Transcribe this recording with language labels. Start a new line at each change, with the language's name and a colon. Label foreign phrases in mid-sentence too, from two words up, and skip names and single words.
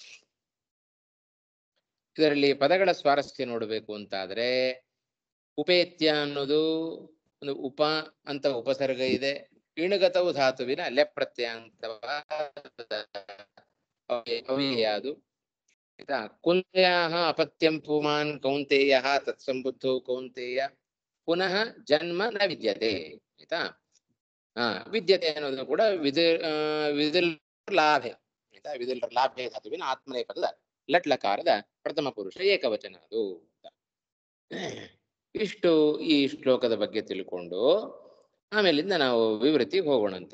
Kannada: ಇದರಲ್ಲಿ ಪದಗಳ ಸ್ವಾರಸ್ಯ ನೋಡಬೇಕು ಅಂತಾದ್ರೆ, ಉಪೇತ್ಯ ಅನ್ನೋದು ಒಂದು ಉಪ ಅಂತ ಉಪಸರ್ಗ ಇದೆ. ಇಣುಗತವು ಧಾತುವಿನ ಲೆಪ್ರತ್ಯಯ ಅಂತ ಅದು.
Sanskrit: ಆಯ್ತಾ? ಕುಂತೆಯ ಅಪತ್ಯಂ ಪುಮಾನ್ ಕೌಂತೆಯ ತತ್ಸಂಬುದ್ಧೋ ಕೌಂತೆಯ ಪುನಃ ಜನ್ಮ ನ ವಿದ್ಯತೆ.
Kannada: ಆಯ್ತಾ? ವಿದ್ಯತೆ ಅನ್ನೋದು ಕೂಡ
Sanskrit: ವಿದಿಲ್ ಲಾಭೆ.
Kannada: ಆಯ್ತಾ?
Sanskrit: ವಿದಿಲ್ ಲಾಭೆ
Kannada: ಧಾತುವಿನ ಆತ್ಮನೇ ಪದದ ಲಟ್ಲಕಾರದ ಪ್ರಥಮ ಪುರುಷ ಏಕವಚನ ಅದು. ಇಷ್ಟು ಈ ಶ್ಲೋಕದ ಬಗ್ಗೆ ತಿಳ್ಕೊಂಡು ಆಮೇಲಿಂದ ನಾವು ವಿವೃತ್ತಿಗೆ ಹೋಗೋಣಂತೆ.